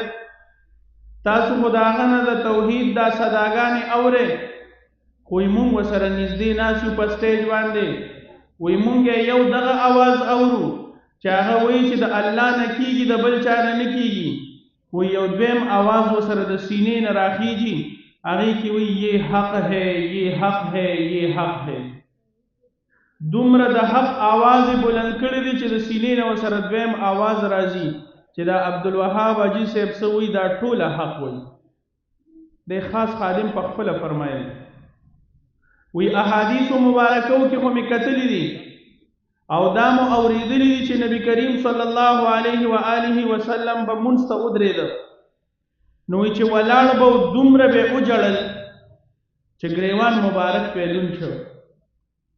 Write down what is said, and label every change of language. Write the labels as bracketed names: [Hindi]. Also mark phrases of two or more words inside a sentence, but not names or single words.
[Pashto] تاسو خو د هغه نه د توحید دا صداګانې اورئ، خو موږ ورسره نږدې ناست یو په سټیج باندې، وایي موږ یو دغه اواز اورو چې هغه وایي چې د الله نه کیږي، د بل چا نه نه کیږي، خو یو دویم اواز ورسره د سینې نه راخیږي، هغې کې وایي [Urdu] یہ حق ہے، یہ حق ہے، یہ حق ہے. [Pashto] دومره د حق آواز بلند کړی دی چې د سینې نه ورسره دویم آواز راځي چې دا عبدالوهاب حاجي صاحب څه وایي دا ټوله حق وایي. د خاص خادم په خپله فرمایلی وی احادیث مبارکو کې خو مې کتلی دي او دا مو اورېدلی دي چې نبی کریم [Arabic] صلی الله علیه و آله وسلم [Pashto] به مونځ ته ودرېده نو وی چې ولاړ به دومره به وجړل چې ګریوان مبارک پې لوند شو.